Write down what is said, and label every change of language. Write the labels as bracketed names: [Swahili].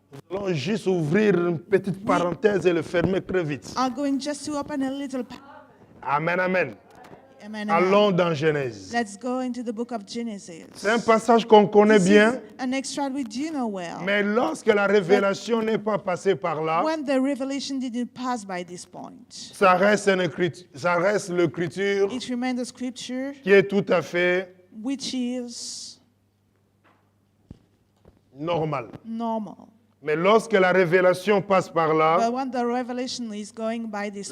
[French] nous allons juste ouvrir une petite parenthèse et le fermer très vite. [English] are going just to open a little. Amen, amen. Amen, amen. [French] Allons dans Genèse. [English] Let's go into the book of Genesis. [French] C'est un passage qu'on connaît [English] This [French] bien, [English] is an extract we do know well. [French] mais lorsque la révélation n'est pas passée par là, [English] When the revelation didn't pass by this point, [French] ça reste l'écriture [English] it remains the scripture, [French] qui est tout à fait [English] which is [French] normale. [English] normal. [French] Mais lorsque la révélation passe par là, [English] But when the revelation is going by this